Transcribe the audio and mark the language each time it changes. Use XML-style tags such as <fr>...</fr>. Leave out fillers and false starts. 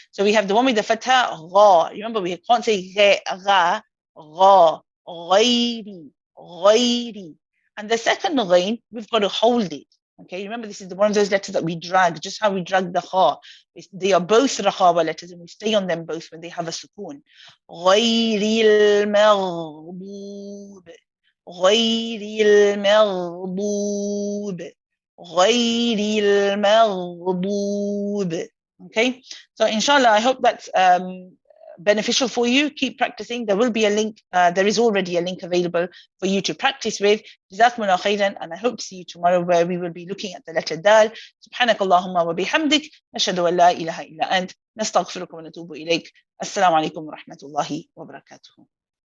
<en>So we have the one with the fatha, gha. Remember, we can't say gha, gha, ghayri, ghayri. And the second ghain, we've got to hold it. Okay, remember this is one of those letters that we drag, just how we drag the ha. They are both rahawa letters and we stay on them both when they have a sukoon.</en> <ar>غير المغضوب غير المغضوب غير المغضوب.</ar> <en>Okay, so inshallah, I hope that's beneficial for you. Keep practicing. There will be a link. There is already a link available for you to practice with. Jazakumullah khairan, and I hope to see you tomorrow where we will be looking at the letter Dal.</en> <ar>سبحانك اللهم وبحمدك نشهد أن لا إله إلا أنت نستغفرك ونتوب إليك. السلام عليكم ورحمة الله وبركاته.</ar>